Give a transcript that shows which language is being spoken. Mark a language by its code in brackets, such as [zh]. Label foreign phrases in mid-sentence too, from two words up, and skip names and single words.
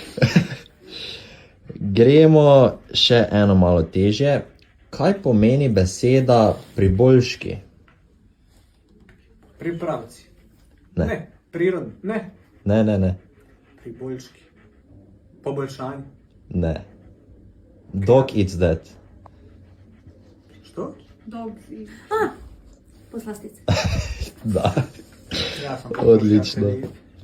[sl] Gremo še eno malo težje. Kaj pomeni beseda priboljški? [hr] Pripravci. Ne. Ne. Prirodni. Ne. Ne. [sl] Priboljški. Poboljšanje. Ne. [en] Dog eats that. [hr] Što? [en] Dog i... [hr] Poslastice. Da, Ja sam odlično.